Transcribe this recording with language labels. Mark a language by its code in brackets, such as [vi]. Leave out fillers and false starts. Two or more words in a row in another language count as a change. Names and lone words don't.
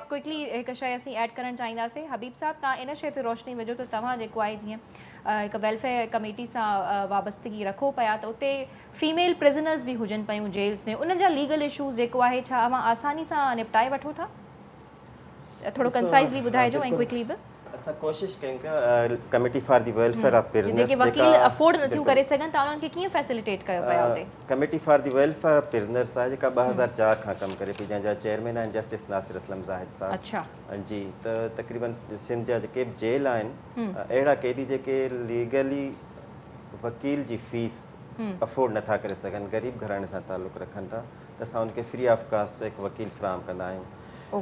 [sd] क्विकली हिकु शइ असीं ऐड करणु चाहींदासीं। हबीब साहब, तव्हां इन शइ ते रोशनी विझो त तव्हां जेको आहे जीअं हिकु [en] welfare committee [sd] सां वाबस्तगी रखो पिया, त उते [en] female prisoners [sd] बि हुजनि पियूं जेल्स में, उन्हनि जा [en] legal issues [sd] जेको आहे छा अवां आसानी सां निपटाए वठो था? थोड़ो कंसाइज़ली ॿुधाइजो ऐं क्विकली बि। असां कोशिशि कयूं पिया [en] committee for the welfare of prisoners, [sd] जेके वकील अफोर्ड नथियूं करे सघनि था उन्हनि खे कीअं फैसिलिटेट कयो पिया हुते? [en] committee for the welfare of prisoners [sd] आहे जेका 2004 खां कमु करे पई, जंहिंजा चेयरमैन आहिनि जस्टिस नासिर असलम ज़ाहिद साहब। अच्छा जी, त तक़रीबन सिंध जा जेके बि जेल आहिनि, अहिड़ा कैदी जेके लीगली वकील जी फीस अफोर्ड नथा करे सघनि, ग़रीब घराणे सां ताल्लुक़ रखनि था, त असां उनखे [en] free of cost [sd] हिकु वकील फ्राहम कंदा आहियूं।